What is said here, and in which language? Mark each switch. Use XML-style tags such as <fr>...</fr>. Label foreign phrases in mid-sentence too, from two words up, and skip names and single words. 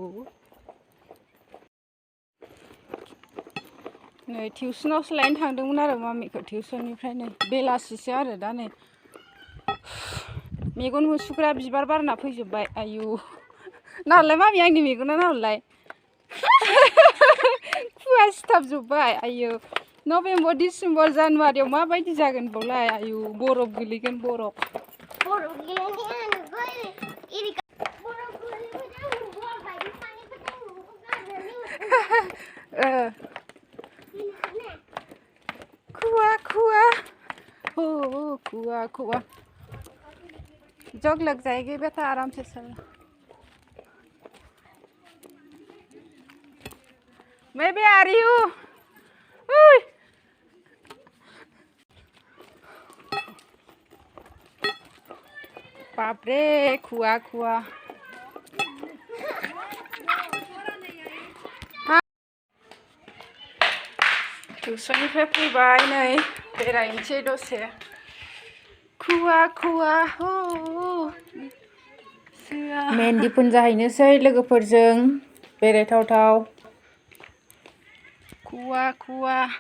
<brx>नै टिउसनावसो लायनो थांदोंमोन आरो मामिखौ टिउसननिफ्राय नै बेलासिसो आरो दा नै मेगन मुसुगुरा बिबार बारना फैजोब्बाय आयु नाहरलाय मामि आंनि मेगना नाहरलाय खुवा सिथाबजोब्बाय आयु नभेम्बर डिसेम्बर जानुवारियाव माबायदि जागोन बावलाय आयु बरफ गोलैगोन बरफ खुवा खुवा हो खुवा खुवा</brx> <hi>जग लग जाएगी बेटा आराम से चल मैं भी आ रही हूँ बाप रे</hi> <brx>खुआ खुआ टिउसननिफ्राय फैबाय नै बेरायनोसै दसे खुवा खुवा हो मेहेन्दि फुनजाहैनोसै लोगोफोरजों बेरायथावथाव खुवा खुवा</brx>